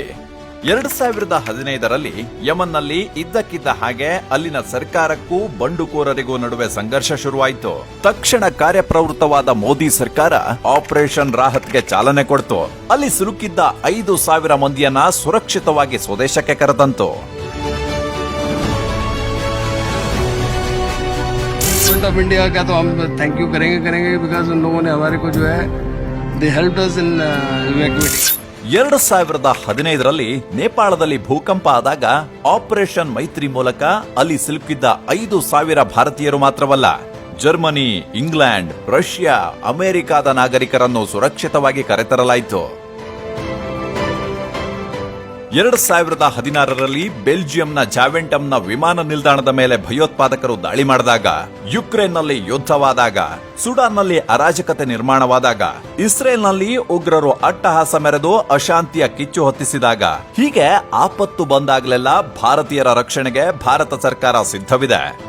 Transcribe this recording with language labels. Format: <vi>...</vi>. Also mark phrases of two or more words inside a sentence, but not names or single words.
<kn>2015ರಲ್ಲಿ ಯಮನ್ನಲ್ಲಿ ಇದ್ದಕ್ಕಿದ್ದ ಹಾಗೆ ಅಲ್ಲಿನ ಸರ್ಕಾರಕ್ಕೂ ಬಂಡುಕೋರರಿಗೂ ನಡುವೆ ಸಂಘರ್ಷ ಶುರುವಾಯಿತು. ತಕ್ಷಣ ಕಾರ್ಯಪ್ರವೃತ್ತವಾದ ಮೋದಿ ಸರ್ಕಾರ ಆಪರೇಷನ್ ರಾಹತ್ಗೆ ಚಾಲನೆ ಕೊಡ್ತು. ಅಲ್ಲಿ ಸಿಲುಕಿದ್ದ 5,000 ಮಂದಿಯನ್ನ ಸುರಕ್ಷಿತವಾಗಿ ಸ್ವದೇಶಕ್ಕೆ ಕರೆತಂತು.</kn> <en>of India</en> <hi>का तो हम</hi> <en>thank you</en> <hi>करेंगे बिकॉज उन लोगों ने हमारे को जो है</hi> <en>they helped us in evacuating.</en> <kn>2015ರಲ್ಲಿ ನೇಪಾಳದಲ್ಲಿ ಭೂಕಂಪ ಆದಾಗ ಆಪರೇಷನ್ ಮೈತ್ರಿ ಮೂಲಕ ಅಲ್ಲಿ ಸಿಲುಕಿದ್ದ 5,000 ಭಾರತೀಯರು ಮಾತ್ರವಲ್ಲ, ಜರ್ಮನಿ, ಇಂಗ್ಲೆಂಡ್, ರಷ್ಯಾ, ಅಮೆರಿಕಾದ ನಾಗರಿಕರನ್ನು ಸುರಕ್ಷಿತವಾಗಿ ಕರೆತರಲಾಯಿತು. 2016ರಲ್ಲಿ ಬೆಲ್ಜಿಯಂನ ಜಾವೆಂಟಮ್ನ ವಿಮಾನ ನಿಲ್ದಾಣದ ಮೇಲೆ ಭಯೋತ್ಪಾದಕರು ದಾಳಿ ಮಾಡಿದಾಗ, ಯುಕ್ರೇನ್ನಲ್ಲಿ ಯುದ್ಧವಾದಾಗ, ಸುಡಾನ್ನಲ್ಲಿ ಅರಾಜಕತೆ ನಿರ್ಮಾಣವಾದಾಗ, ಇಸ್ರೇಲ್ನಲ್ಲಿ ಉಗ್ರರು ಅಟ್ಟಹಾಸ ಮೆರೆದು ಅಶಾಂತಿಯ ಕಿಚ್ಚು ಹೊತ್ತಿಸಿದಾಗ, ಹೀಗೆ ಆಪತ್ತು ಬಂದಾಗಲೆಲ್ಲ ಭಾರತೀಯರ ರಕ್ಷಣೆಗೆ ಭಾರತ ಸರ್ಕಾರ ಸಿದ್ಧವಿದೆ.</kn>